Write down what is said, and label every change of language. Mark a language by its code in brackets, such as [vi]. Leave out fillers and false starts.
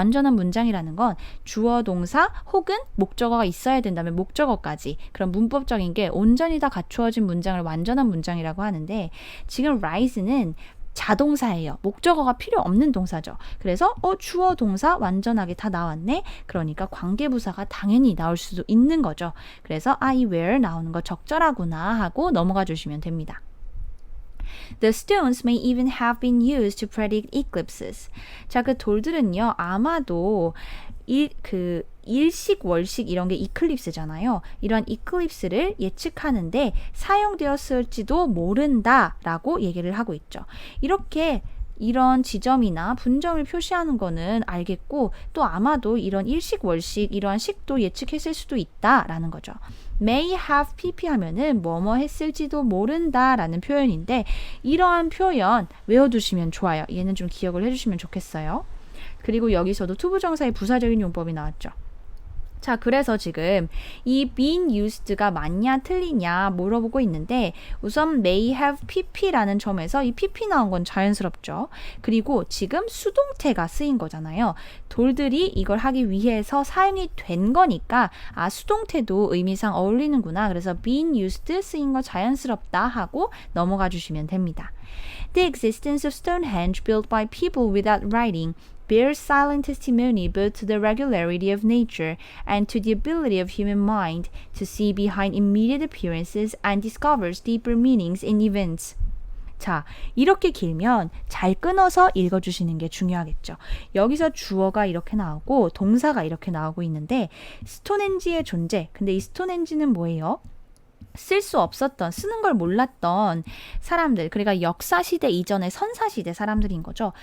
[ko] 완전한 문장이라는 건 주어, 동사 혹은 목적어가 있어야 된다면 목적어까지, 그런 문법적인 게 온전히 다 갖추어진 문장을 완전한 문장이라고 하는데, 지금 rise는 자동사예요. 목적어가 필요 없는 동사죠. 그래서 주어, 동사 완전하게 다 나왔네. 그러니까 관계부사가 당연히 나올 수도 있는 거죠. 그래서 이 where 나오는 거 적절하구나 하고 넘어가 주시면 됩니다. [en] The stones may even have been used to predict eclipses. [ko] 자, 그 돌들은요, 아마도 일식, 월식 이런 게 이클립스잖아요. 이런 이클립스를 예측하는데 사용되었을지도 모른다라고 얘기를 하고 있죠. 이렇게 이런 지점이나 분점을 표시하는 거는 알겠고, 또 아마도 이런 일식, 월식 이러한 식도 예측했을 수도 있다라는 거죠. may have pp 하면은 뭐뭐 했을지도 모른다라는 표현인데, 이러한 표현 외워두시면 좋아요. 얘는 좀 기억을 해주시면 좋겠어요. 그리고 여기서도 투부정사의 부사적인 용법이 나왔죠. 자, 그래서 지금 이 been used가 맞냐 틀리냐 물어보고 있는데, 우선 may have pp라는 점에서 이 pp 나온 건 자연스럽죠. 그리고 지금 수동태가 쓰인 거잖아요. 돌들이 이걸 하기 위해서 사용이 된 거니까 수동태도 의미상 어울리는구나. 그래서 been used 쓰인 거 자연스럽다 하고 넘어가 주시면 됩니다. [en] The existence of Stonehenge built by people without writing bears silent testimony both to the regularity of nature and to the ability of human mind to see behind immediate appearances and discovers deeper meanings in events. [ko] 자, 이렇게 길면 잘 끊어서 읽어주시는 게 중요하겠죠. 여기서 주어가 이렇게 나오고 동사가 이렇게 나오고 있는데, 스톤헨지의 존재, 근데 이 스톤헨지는 뭐예요? 쓸 수 없었던, 쓰는 걸 몰랐던 사람들, 그러니까 역사시대 이전의 선사시대 사람들인 거죠.